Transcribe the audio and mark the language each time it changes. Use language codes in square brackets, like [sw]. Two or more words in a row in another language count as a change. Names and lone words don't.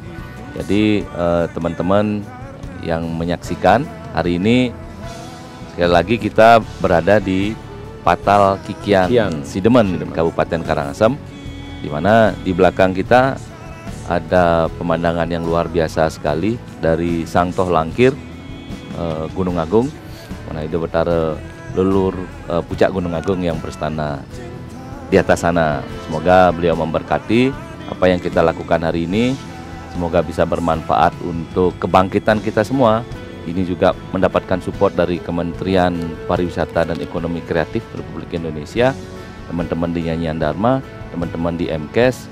[id] Jadi teman-teman yang menyaksikan hari ini, sekali lagi kita berada di Patal Kikian Sidemen, Kabupaten Karangasem, di mana di belakang kita ada pemandangan yang luar biasa sekali dari Sangtoh Langkir, Gunung Agung, mana itu betara lelur puncak Gunung Agung yang berstana di atas sana. Semoga beliau memberkati apa yang kita lakukan hari ini. Semoga bisa bermanfaat untuk kebangkitan kita semua. Ini juga mendapatkan support dari Kementerian Pariwisata dan Ekonomi Kreatif Republik Indonesia, teman-teman di Nyanyian Dharma, teman-teman di MKes.